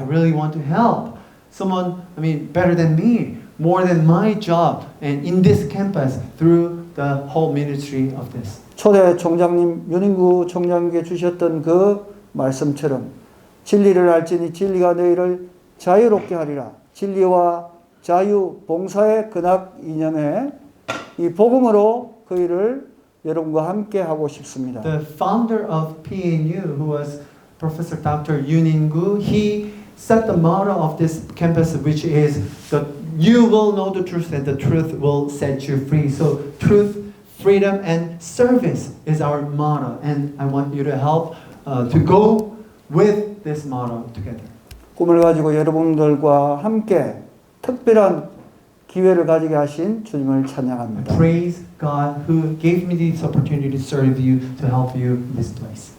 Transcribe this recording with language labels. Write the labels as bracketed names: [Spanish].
[English] I really want to help someone, better than me, more than my job, and in this campus through the whole ministry of this. [Korean] 초대 총장님 윤인구 총장님께 주셨던 그 말씀처럼 진리를 알지니 진리가 너희를 자유롭게 하리라. 진리와 자유, 봉사의 근학 이념에 이 복음으로 그 일을 여러분과 함께 하고 싶습니다. [English] The founder of PNU, who was Professor Dr. Yoon In-gu, he set the motto of this campus, which is that you will know the truth and the truth will set you free. So truth, freedom, and service is our motto, and I want you to help to go with this motto together. [Korean] 꿈을 가지고 여러분들과 함께 특별한 기회를 가지게 하신 주님을 찬양합니다. [English] Praise God who gave me this opportunity to serve you, to help you in this place.